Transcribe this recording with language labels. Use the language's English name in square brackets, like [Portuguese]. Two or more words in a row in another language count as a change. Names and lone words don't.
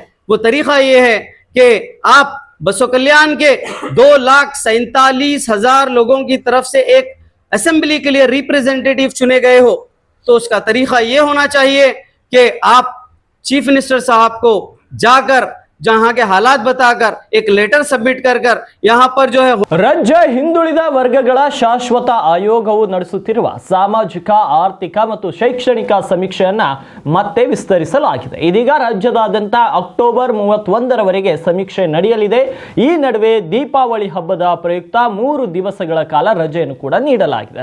[Hindi] वो तरीका ये है कि आप बसो कल्याण के 2,47,000 लोगों की तरफ से एक असेंबली के लिए रिप्रेजेंटेटिव चुने गए हो, तो उसका तरीका ये होना चाहिए कि आप [English] chief minister [Hindi] साहब को जाकर जहां के हालात बताकर एक [English] letter submit [Hindi] कर यहाँ पर जो है [Kannada] ರಾಜ್ಯ ಹಿಂದುಳಿದ ವರ್ಗಗಳ ಶಾಶ್ವತ ಆಯೋಗವು ನಡೆಸುತ್ತಿರುವ ಸಾಮಾಜಿಕ, ಆರ್ಥಿಕ ಮತ್ತು ಶೈಕ್ಷಣಿಕ ಸಮೀಕ್ಷೆಯನ್ನ ಮತ್ತೆ ವಿಸ್ತರಿಸಲಾಗಿದೆ. ಇದೀಗ ರಾಜ್ಯದಾದ್ಯಂತ ಅಕ್ಟೋಬರ್ 31ರವರೆಗೆ ಸಮೀಕ್ಷೆ ನಡೆಯಲಿದೆ. ಈ ನಡುವೆ ದೀಪಾವಳಿ ಹಬ್ಬದ ಪ್ರಯುಕ್ತ 3 ದಿವಸಗಳ ಕಾಲ ರಜೆಯನ್ನು ಕೂಡ ನೀಡಲಾಗಿದೆ.